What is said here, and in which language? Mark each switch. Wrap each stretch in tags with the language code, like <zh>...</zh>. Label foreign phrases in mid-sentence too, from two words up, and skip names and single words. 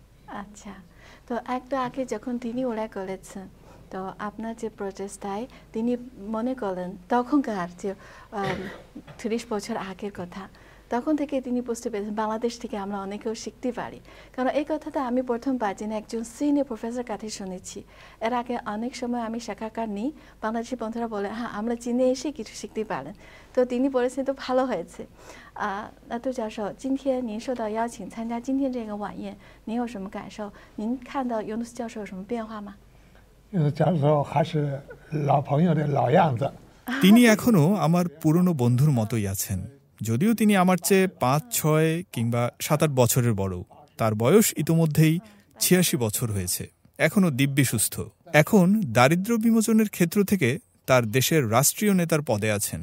<bn>আচ্ছা, তো একটু আগে যখন তিনি উল্লেখ করেছেন, তো আপনার যে প্রচেষ্টায় তিনি মনে করলেন তখনকার যে 30 বছর আগের কথা, তখন থেকে তিনি বুঝতে পেরেছেন বাংলাদেশ থেকে আমরা অনেকেও শিখতে পারি। কারণ এই কথাটা আমি প্রথমবার যিনি একজন সিনিয়র প্রফেসর কাছে শুনেছি। এর আগে অনেক সময় আমি সাক্ষাৎকার নিই, বাংলাদেশি বন্ধুরা বলে হ্যাঁ আমরা চীনে এসে কিছু শিখতে পারেন। তো তিনি বলেছেন তো ভালো হয়েছে।</bn> <zh>那杜教授，今天您受到邀请参加今天这个晚宴，您有什么感受？您看到尤努斯教授有什么变化吗？尤努斯教授还是老朋友的老样子。</zh> <bn>তিনি এখনো আমার পুরনো বন্ধুর মতোই আছেন, যদিও তিনি আমার চেয়ে 5, 6 কিংবা 7-8 বছরের বড়। তার বয়স ইতোমধ্যেই 86 বছর হয়েছে, এখনও দিব্যি সুস্থ। এখন দারিদ্র্য বিমোচনের ক্ষেত্র থেকে তার দেশের রাষ্ট্রীয় নেতার পদে আছেন।</bn>